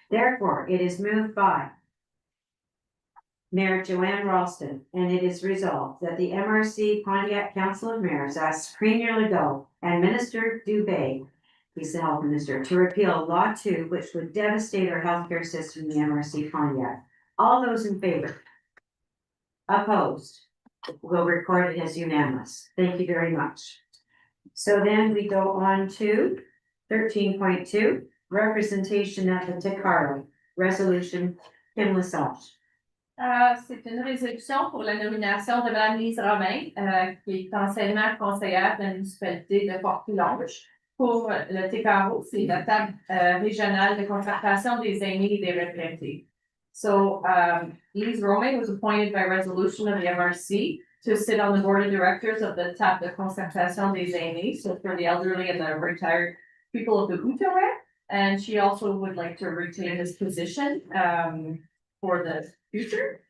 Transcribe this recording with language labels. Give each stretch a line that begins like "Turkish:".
English: Therefore, it is moved by Mayor Joanne Ralston, and it is resolved that the MRC Pontiac Council of Mayors asks Premier Legault and Minister Dubé, he's the health minister, to repeal Law 2, which would devastate our healthcare system in the MRC Pontiac. All those in favor? Opposed? We'll record it as unanimous. Thank you very much. So then we go on to 13.2, representation at the Takara, resolution, Kim Lesage.
French: C'est une résolution pour la nomination de Mme Lise Romain, qui est anciennement conseillère de la municipalité de Port-Coulonge pour le TCAO, c'est la table régionale de concertation des aînés et des retraités.
English: So, Lise Romain was appointed by resolution of the MRC to sit on the board of directors of the table de concertation des aînés, so for the elderly and the retired people of the Outaouais. And she also would like to retain this position, for the future.